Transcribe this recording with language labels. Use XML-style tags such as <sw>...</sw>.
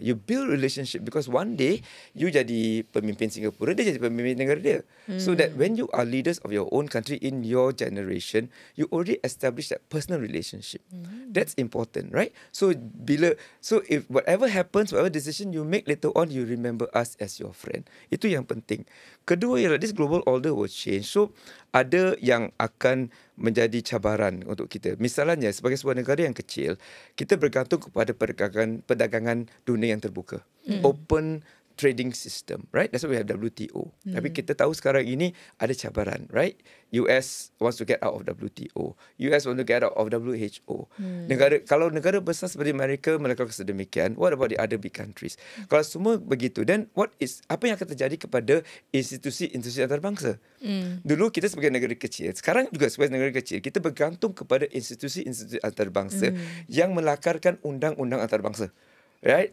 <en>You build relationship because one day you</en> <ms>jadi pemimpin Singapura, dia jadi pemimpin negara dia.</ms> <en>So that when you are leaders of your own country in your generation, you already establish that personal relationship. That's important, right? So if whatever happens, whatever decision you make later on, you remember us as your friend.</en> <ms>Itu yang penting. Kedua ialah</ms> <en>this global order will change.</en> <ms>So ada yang akan menjadi cabaran untuk kita. Misalnya sebagai sebuah negara yang kecil, kita bergantung kepada perdagangan dunia yang terbuka.</ms> <en>Open trading system, right? That's why we have WTO.</en> <ms>Tapi kita tahu sekarang ini ada cabaran, right?</ms> <en>US wants to get out of WTO. US want to get out of WHO.</en> <ms>Kalau negara besar seperti Amerika melakukan sedemikian,</ms> <en>what about the other big countries?</en> <ms>Kalau semua begitu, then apa yang akan terjadi kepada institusi-institusi antarabangsa? Dulu kita sebagai negara kecil, sekarang juga sebagai negara kecil, kita bergantung kepada institusi-institusi antarabangsa yang melakarkan undang-undang antarabangsa. Right?</ms>